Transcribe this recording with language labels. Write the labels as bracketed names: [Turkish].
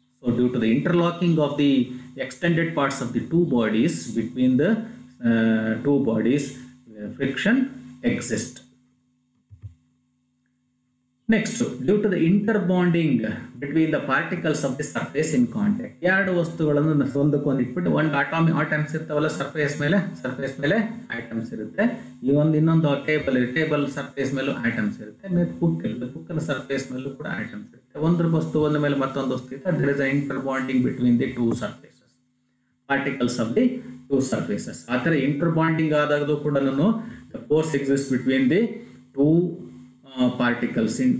[English] So due to the interlocking of the extended parts of the two bodies, between the two bodies friction exists. Next, due to the interbonding between the particles of the surface in contact, [Kannada] ಎರಡು ವಸ್ತುಗಳನ್ನು ಒಂದಕ್ಕೊಂದು ಇಟ್ಬಿಟ್ಟು ಒಂದು atoms ಇರ್ತಾವಲ್ಲ surface ಮೇಲೆ atoms ಇರುತ್ತೆ. ಇನ್ನೊಂದು table surface ಮೇಲೂ ಆಟಮ್ಸ್ ಇರುತ್ತೆ. ಬುಕ್ನ ಸರ್ಫೇಸ್ ಮೇಲೂ ಕೂಡ ಆಟಮ್ಸ್ ಇರುತ್ತೆ. ಒಂದು ವಸ್ತು ಒಂದ ಮೇಲೆ ಮತ್ತೊಂದು ವಸ್ತು ಇರುತ್ತೆ. [English] there is an interbonding between the two surfaces, particles of the two surfaces. [Kannada] ಆ ಥರ ಇಂಟರ್ಬಾಂಡಿಂಗ್ ಆದಾಗಲೂ ಕೂಡ [English] the force exists between the two particles.